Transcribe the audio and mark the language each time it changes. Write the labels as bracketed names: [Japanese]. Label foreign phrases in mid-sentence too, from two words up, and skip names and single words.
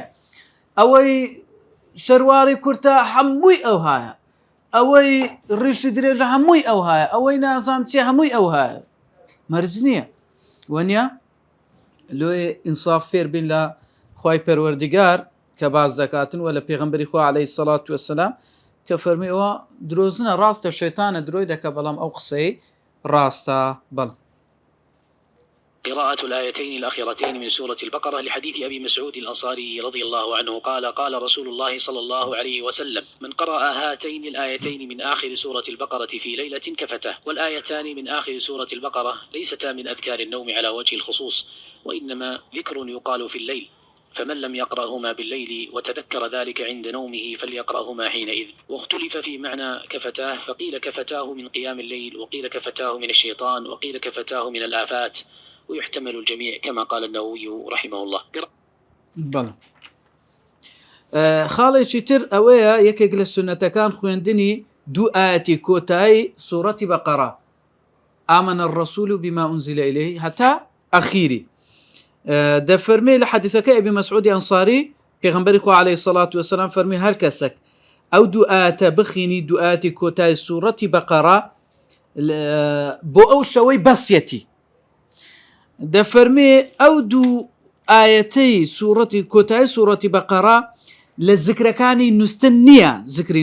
[Central Kurdish] ئەوەی شەرواری کورتە هەمووی ئەو هایە ئەوەی ڕیشی درێژە هەمووی ئەو هایە ئەوەی نازام چێ هەمووی ئەو هایە مەرج نییە وەنیە لۆی ئینساف فێر بین لە خوای پەروەردیگار کە باز دەکاتن و لە پێغەمبەری خوا [Arabic] عەلەیهی سەڵات وەسەلام [Central Kurdish] کە فەرمی ئەوە درۆزنە ڕاستە شەیطانە درۆی دەکە بەڵام ئەو قسەی ڕاستە بەڵ [Arabic] قراءة الآيتين الأخيرتين من سورة البقرة لحديث أبي مسعود الأنصاري رضي الله عنه قال قال رسول الله صلى الله عليه وسلم من قرأ هاتين الآيتين من آخر سورة البقرة في ليلة كفته والآيتان من آخر سورة البقرة ليستا من أذكار النوم على وجه الخصوص وإنما ذكر يقال في الليل فمن لم يقرأهما بالليل وتذكر ذلك عند نومه فليقرأهما حينئذ واختلف في معنى كفتاه فقيل كفتاه من قيام الليل وقيل كفتاه من الشيطان وقيل كفتاه من الآفات ويحتمل الجميع كما قال النووي رحمه الله [Central Kurdish] بەڵێ خاڵێکی تر ئەوەیە یەکێک لە سونەتەکان خوێندنی دوو ئاەتی کۆتایی سوورەتی بەقەرە [Arabic] آمن الرسول بما أنزل إليه [Central Kurdish] هەتا ئەخیری دەفەرمێ لە حەدیثەکە ئەبی مەسعودی ئەنساری پێغەمبەری خوا [Arabic] عەلەیهی سەڵات وەسەلام [Central Kurdish] فەرمی هەر کەسێک ئەو دوو ئاەتە بخینی دوو ئاەتی کۆتایی سوورەتی بەقەرە بۆ ئەو شەوەی بەسیەتی دەفەرمێ ئەو دوو ئاەتەی سوورەتی کۆتایی سوورەتی بەقەرە لە زیکرەکانی نووسن نییە زیکری